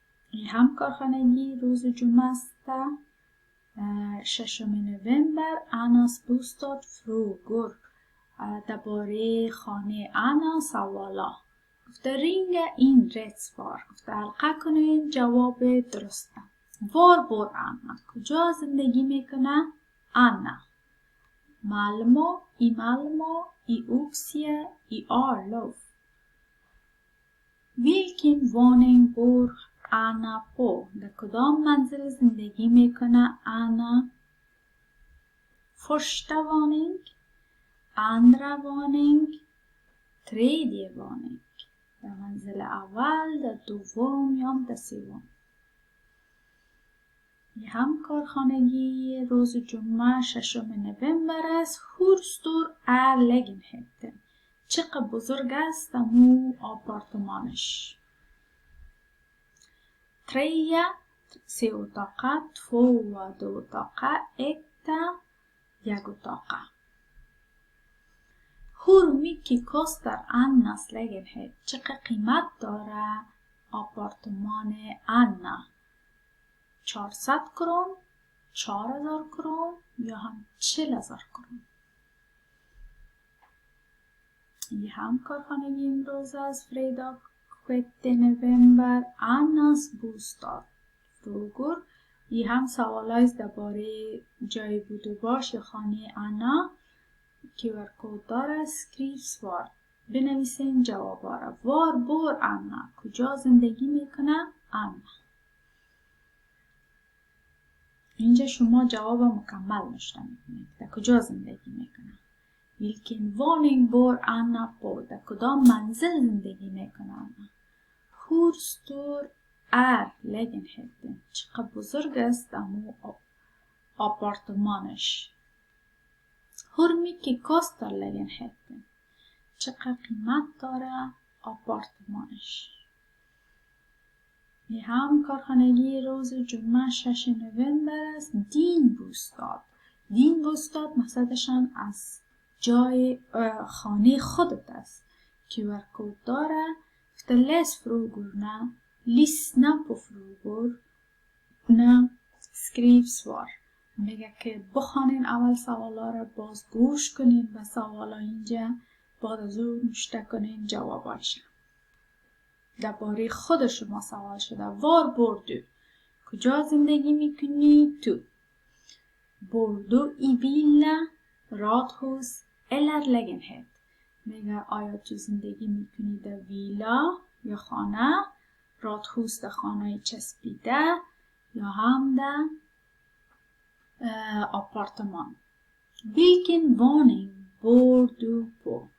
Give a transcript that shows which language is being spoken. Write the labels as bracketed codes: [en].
[fa] این هم کارخانگی روز جمعه است 6 نوامبر. [sv] Annas bostad frågor. [fa] درباره خانه انا سوالا. گفته رینگ این rätt گفته حلقه کنین جواب درسته. [sv] var bor Anna. [fa] کجا زندگی میکنه انا؟ Malmö, i Malmö, i Uppsala, i Arlöv. [sv] Vilken våning bor Anna på? [fa] در کدام منزل زندگی میکنه انا؟ [sv] Första våning, andra våning, tredje våning. [fa] در منزل اول، در دوم یا در سوم. این هم کارخانگی روز جمعه 6 نوامبر است. [sv] Hur stor är lägenheten? [fa] چقدر بزرگ است امو آپارتمانش؟ 3 3 اتاقه، 2 2 اتاقه، 1 1 اتاقه. [sv] Hur mycket kostar Annas lägenhet? [fa] چقدر قیمت داره آپارتمان انا؟ 400 کرون، 4000 کرون یا هم 40000 کرون. این هم کارخانگی امروز است. fredag 6 نوامبر. [sv] Annas bostad frågor. [fa] این هم سوالای درباره جای بود و باش یا خانه انا. QR کد داره. [sv] skriv svar. [fa] بنویسین جوابا را. [sv] var bor Anna. [fa] کجا زندگی میکنه انا؟ اینجا شما جواب مکمل نوشته میکنید. در کجا زندگی میکنه؟ [sv] Vilken våning bor Anna på? [fa] در کدام منزل زندگی میکنه انا؟ [sv] Hur stor är lägenheten? [fa] چقدر بزرگ است امو آپارتمانش؟ [sv] Hur mycket kostar lägenheten? [fa] چقدر قیمت داره آپارتمانش؟ این هم کارخانگی روز جمعه 6 نوامبر است. [sv] din bostad. din bostad [fa] مقصدشان از جای خانه خودت است. QR کد داره. [sv] läs frågorna, lyssna på frågorna, skriv svar. [fa] میگه که بخوانین اول سوالا را، باز گوش کنین و سوالا اینجا، بعد از اون نوشته کنین جوابایش. درباره خود شما سوال شده. [sv] var bor du? [fa] کجا زندگی میکنی تو؟ [sv] bor du i villa, radhus eller lägenhet? [fa] میگه آیا تو زندگی میکنی در ویلا یا خانه، رادهوس در خانه چسبیده یا هم در آپارتمان. [sv] Vilken våning bor du på?